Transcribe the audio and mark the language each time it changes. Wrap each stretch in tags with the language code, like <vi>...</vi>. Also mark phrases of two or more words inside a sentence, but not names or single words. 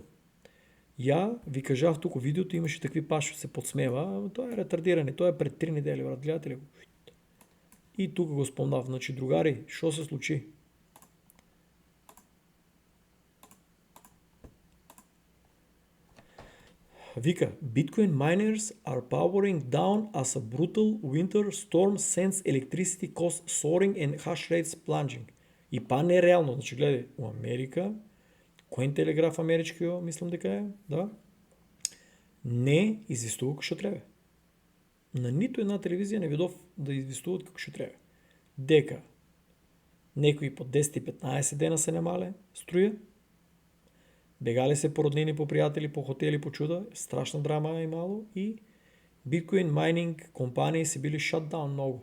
<mk>Ја ви кажав туку видеото, имаше такви паши се подсмева, тоа е ретардиране, тоа е пред 3 недели, брат, гледате ли го? И тука го спомнав, значи другари, што се случи? Вика,</mk> <en>Bitcoin miners are powering down as a brutal winter storm sends electricity costs soaring and hash rates plunging.</en> <mk>И па нереално, значи гледај, у Америка, Cointelegraph америчкиот, мислам дека е, да, не известува како што треба. На ниту една телевизија не видов да известуваат како што треба. Дека некои по 10 и 15 дена се немале струја, бегале се по роднини, по пријатели, по хотели, по чуда, страшна драма имало и Bitcoin mining компании се били shutdown многу.</mk>